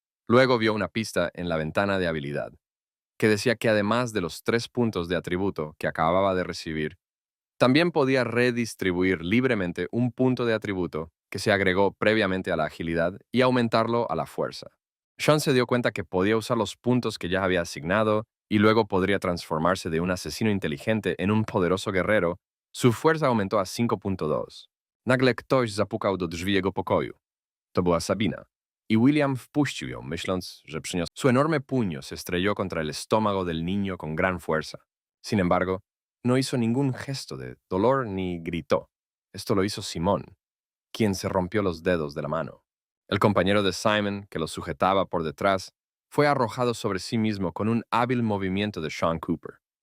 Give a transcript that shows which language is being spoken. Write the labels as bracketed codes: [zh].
[es] Luego vio una pista en la ventana de habilidad, que decía que además de los 3 puntos de atributo que acababa de recibir, también podía redistribuir libremente un punto de atributo que se agregó previamente a la agilidad y aumentarlo a la fuerza. Sean se dio cuenta que podía usar los puntos que ya había asignado y luego podría transformarse de un asesino inteligente en un poderoso guerrero. Su fuerza aumentó a 5.2. [pl] Nagle ktoś zapukał do drzwi jego pokoju. To była Sabina. Y William wpuścił ją, myśląc, że przyniósł. [es] Su enorme puño se estrelló contra el estómago del niño con gran fuerza. Sin embargo, no hizo ningún gesto de dolor ni gritó. Esto lo hizo Simón, quien se rompió los dedos de la mano. El compañero de Simon, que lo sujetaba por detrás, fue arrojado sobre sí mismo con un hábil movimiento de Sean Cooper.